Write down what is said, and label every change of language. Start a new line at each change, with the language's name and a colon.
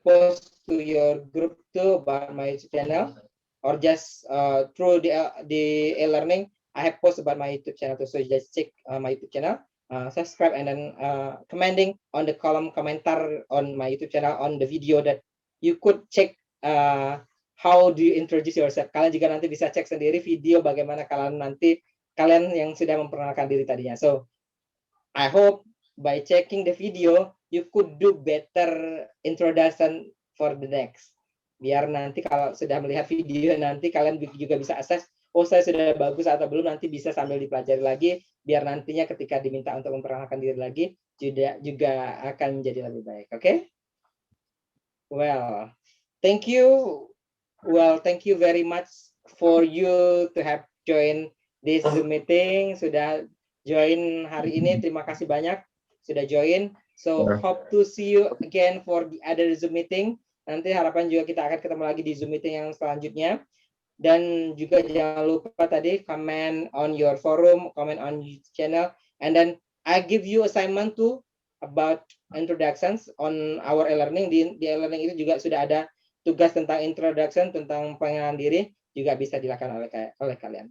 English: post to your group too about my YouTube channel, or just through the e-learning. I have posted about my YouTube channel too, so just check my YouTube channel, subscribe, and then commenting on the column komentar on my YouTube channel on the video that you could check how do you introduce yourself.
Indonesian: Kalian juga nanti bisa cek sendiri video bagaimana kalian yang sudah memperkenalkan diri tadinya.
English: So I hope by checking the video, you could do better introduction for the next.
Indonesian: Biar nanti kalau sudah melihat video, nanti kalian juga bisa assess, oh saya sudah bagus atau belum, nanti bisa sambil dipelajari lagi, biar nantinya ketika diminta untuk memperkenalkan diri lagi, juga akan menjadi lebih baik.
English: Okay? Well, thank you. Well, thank you very much for you to have joined this Zoom meeting.
Indonesian: Sudah join hari ini, terima kasih banyak sudah join.
English: So hope to see you again for the other Zoom meeting.
Indonesian: Nanti harapan juga kita akan ketemu lagi di Zoom meeting yang selanjutnya. Dan juga jangan lupa tadi
English: comment on your forum, comment on YouTube channel, and then I give you assignment too about introductions on our e-learning.
Indonesian: Di e-learning itu juga sudah ada tugas tentang introduction, tentang pengenalan diri, juga bisa dilakukan oleh kalian.